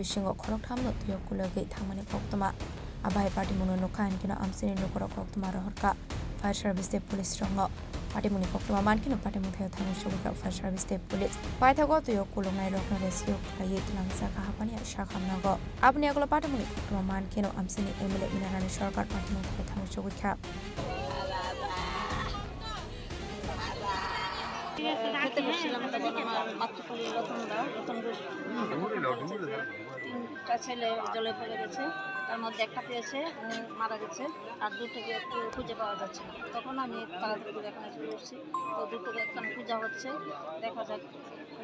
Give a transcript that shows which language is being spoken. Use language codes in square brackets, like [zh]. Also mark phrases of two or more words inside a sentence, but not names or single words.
[trp] bisingo khoroktam no tuyo kulagai thangmani koktuma Abai party muno kan kino amsini nokoro koktuma rohorka [en] fire service [trp] de police rongo party muni koktuma man kino party muthe thamu shugka [en] fire service [trp] de police paithago to yo kulongai rokna rescue khlai tilangsa ka hapani shakham nago apni aglo party muni koktuma man kino amsini MLA inarani sarkar party muthe thamu shugka [bn] ছেলে জলে পড়ে গেছে তার মধ্যে একটা পেয়েছে মারা গেছে আর দূর থেকে একটু খুঁজে পাওয়া যাচ্ছে তখন আমি তাড়াতাড়ি করে এখানে চলে এসেছি তো দূর থেকে এখানে পূজা হচ্ছে দেখা যাক